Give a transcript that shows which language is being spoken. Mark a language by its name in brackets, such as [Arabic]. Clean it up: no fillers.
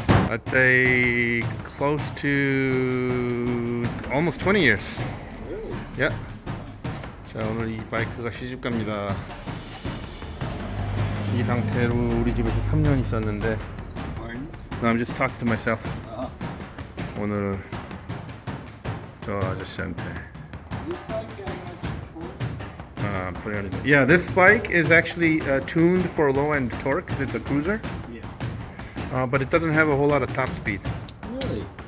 [English] I'd say close to almost 20 years. Really? Yeah. [Korean] 자, 오늘 이 바이크가 시집갑니다. 이 상태로 우리 집에서 3년 있었는데 [English] No, I'm just talking to myself. [Korean] 오늘 저 아저씨한테 [English] Yeah, this bike is actually tuned for low-end torque because it's a cruiser. Yeah. But it doesn't have a whole lot of top speed. Really?